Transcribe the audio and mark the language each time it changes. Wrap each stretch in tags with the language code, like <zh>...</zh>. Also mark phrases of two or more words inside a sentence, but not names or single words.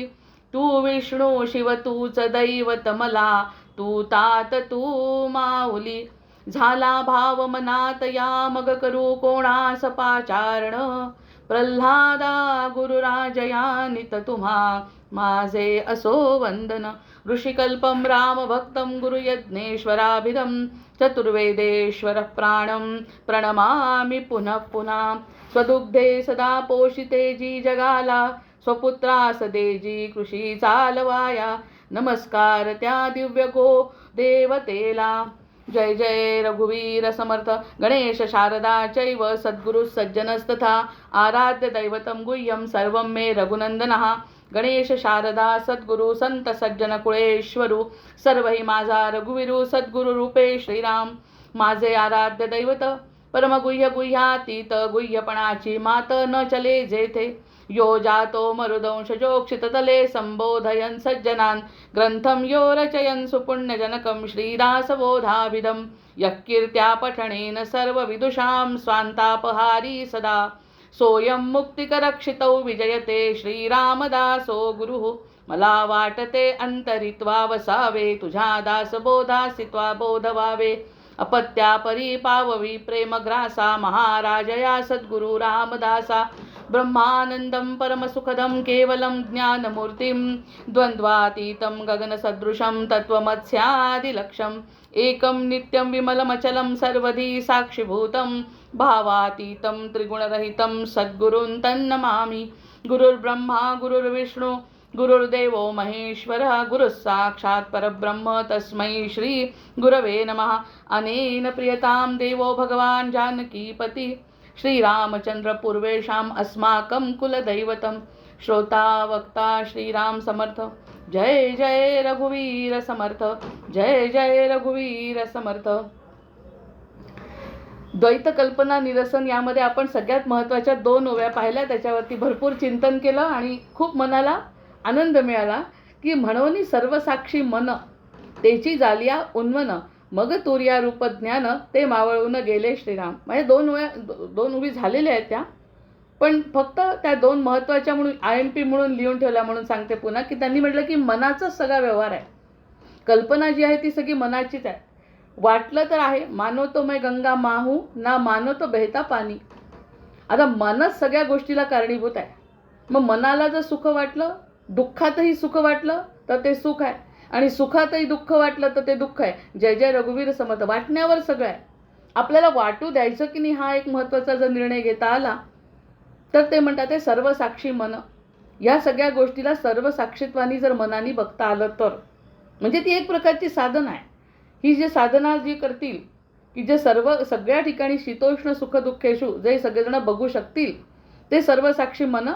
<mr>तू विष्णू शिव तूच दैवत मला तू तात तू माऊली. झाला भाव मनात या मग करू कोणास पाचारण. प्रल्हादा गुरुराजया नित तुम्हा माझे असो वंदन.</mr> <sa>ऋषिकल्पम रामभक्तं गुरुयज्ञेश्वराभिधं चतुर्वेदेश्वर प्राणं प्रणमामि पुनः पुनः.</sa> <mr>स्वदुग्धे सदा पोषिते जी जगाला स्वपुत्रास देजी कृषी चालवाया. नमस्कार त्या दिव्य गो देवतेला. जय जय रघुवीर समर्थ.</mr> <sa>गणेश शारदा चैव सद्गुरु सज्जनस्तथा आराध्य दैवतं गुह्यं सर्वं मे रघुनंदनः.</sa> <mr>गणेश शारदा सद्गुरु संत सज्जन कुळेश्वरू सर्वही माझा रघुवीरू सद्गुरु रूपे श्रीराम. माझे आराध्य दैवत परमगुह्य गुह्यातीत गुह्यपणाची मात न चले जेथे.</mr> <sa>यो जातो मरुदंश जोक्षिततले संबोधयन् सज्जनान्. ग्रंथं यो रचयन् सुपुण्यजनकं श्रीदासबोधाभिधं. यः कीर्त्या पठनेन सर्वविदुषां स्वान्तापहारी सदा. सोऽयं मुक्तिकरक्षितौ विजयते श्रीरामदासो गुरुः.</sa> <mr>मला वाटते अंतरित्वा वसावे तुझ्या दासबोधासित्वा बोध व्हावे. अपत्या परी पाववी प्रेमग्रासा महाराजया सद्गुरु रामदासा.</mr> <sa>ब्रह्मानंदं परमसुखदं केवलं ज्ञानमूर्तिं द्वन्द्वातीतं गगनसदृशं तत्त्वमस्यादिलक्ष्यम्. एकं नित्यं विमलमचलं सर्वधी साक्षिभूतं भावातीतं त्रिगुणरहितं सद्गुरुं तन्नमामि. गुरुर्ब्रह्मा गुरुर्विष्णु गुरुर्देवो महेश्वरः. गुरुः साक्षात् परब्रह्म तस्मै श्री गुरवे नमः. अनेन प्रियतां देवो भगवान् जानकीपति श्रीरामचंद्र पूर्वेशाम् अस्माकं कुलदैवतं.</sa> <mr>श्रोता वक्ता श्रीराम समर्थ. जय जय रघुवीर समर्थ. जय जय रघुवीर समर्थ. द्वैत कल्पना निरसन यामध्ये आपण सगळ्यात महत्त्वाच्या 2 ओव्या पाहिल्या. त्याच्यावरती भरपूर चिंतन केलं आणि खूप मनाला आनंद मिळाला की म्हणून सर्वसाक्षी मन तेची जालिया उन्मन मग तुर्या रूप ज्ञान ते मावळून गेले श्रीराम. म्हणजे 2 ओवी झालेल्या आहेत त्या, पण फक्त त्या 2 महत्त्वाच्या म्हणून INP म्हणून लिहून ठेवल्या म्हणून सांगते पुन्हा की त्यांनी म्हटलं की मनाचाच सगळा व्यवहार आहे. कल्पना जी आहे ती सगळी मनाचीच आहे. वाटलं तर आहे</mr> <hi>मानो तो मैं गंगा माहू ना मानो तो बहता पाणी.</hi> <mr>आता मनच सगळ्या गोष्टीला कारणीभूत आहे. मग मनाला जर सुख वाटलं दुःखातही सुख वाटलं तर ते सुख आहे आणि सुखातही दुःख वाटलं तर ते दुःख आहे. जय जय रघुवीर समर्थ. वाटण्यावर सगळं आहे. आपल्याला वाटू द्यायचं की नाही हा एक महत्त्वाचा जर निर्णय घेता आला तर ते म्हणतात ते सर्वसाक्षी मन. या सगळ्या गोष्टीला सर्वसाक्षीत्वानी जर मनाने बघता आलं तर म्हणजे ती एक प्रकारची साधना आहे. ही जी साधना जी करतील की जे सगळ्या ठिकाणी</mr> <sa>शीतोष्ण सुख दुःखेषु</sa> <mr>जे सगळेजण बघू शकतील ते सर्वसाक्षी मन.</mr>